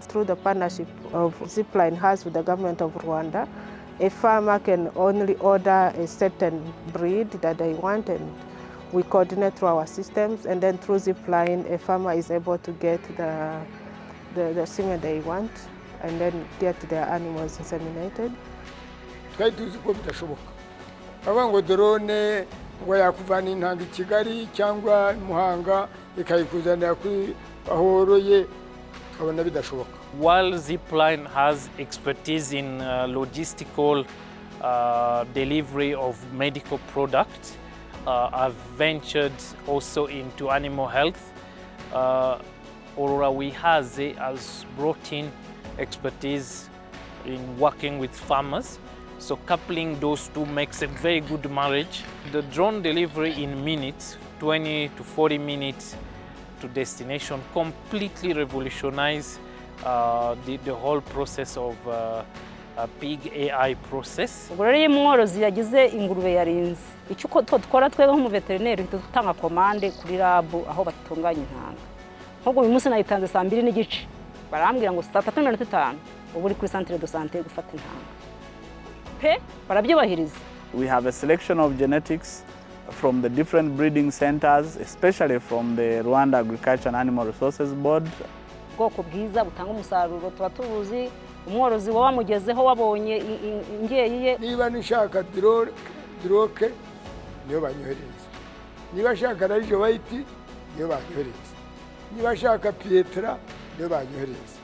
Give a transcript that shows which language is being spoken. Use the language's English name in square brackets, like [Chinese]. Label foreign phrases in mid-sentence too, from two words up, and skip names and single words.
[English] Through the partnership of Zipline has with the government of Rwanda, a farmer can only order a certain breed that they want, and we coordinate through our systems, and then through Zipline, a farmer is able to get the semen they want and then get their animals inseminated. [Kinyarwanda] Twari tuzi ko bidashoboka. Aba ngo drone ngo yakuvana intanga I Kigali cyangwa Muhanga ikayikuzanira kuri ahoroye abana bidashoboka. [English] While Zipline has expertise in logistical delivery of medical products, I've ventured also into animal health. Orora Wihaze has brought in expertise in working with farmers. So coupling those two makes a very good marriage. The drone delivery in minutes, 20 to 40 minutes to destination, completely revolutionized the whole process of a pig AI process. [Kinyarwanda] Ubwo rero umworozi yagize ingurube yarinze icyo twakora twebwe mu veterinary tutanga commande kuri lab aho batunganya intanga. Nk'ubwo uyu munsi nayitanze 2:30 barambwira ngo 3:35 ubu uri kuri [French] centre de santé [Kinyarwanda] gufata intanga. Pe barabyubahiriza. [English] We have a selection of genetics from the different breeding centers, especially from the Rwanda Agriculture and Animal Resources Board. [Kinyarwanda] Ubwoko bwiza butanga umusaruro tuba tubuzi, umworozi wamugezeho wabonye ingeri ye. Niba nishaka droke niyo banyohereza, niba shaka rage white niyo banyohereza, niba shaka pietra niyo banyohereza.